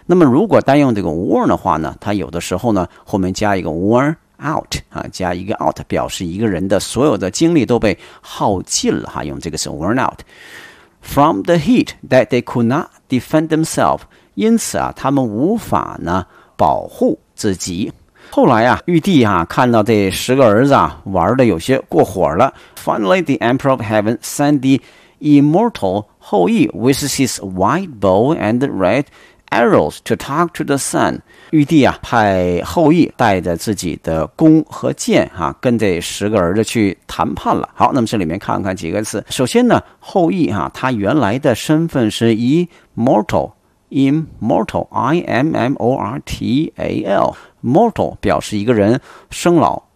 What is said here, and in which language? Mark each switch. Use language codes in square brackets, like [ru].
[zh] 那么如果单用这个 worn 的话呢，它有的时候呢后面加一个 worn out 啊，加一个 out 表示一个人的所有的精力都被耗尽了哈，用这个词 worn out。 [en] From the heat that they could not defend themselves， [zh] 因此啊他们无法呢保护自己。后来啊玉帝啊看到这十个儿子啊玩的有些过火了。 [en] Finally the emperor of heaven sent the immortal 后裔 with his white bow and red arrows to talk to the sun。 [zh] 玉帝啊派后裔带着自己的弓和箭啊跟这十个儿子去谈判了。好，那么这里面看看几个词。首先呢后裔啊他原来的身份是 immortal， immortal I-M-M-O-R-T-A-L， mortal 表示一个人生老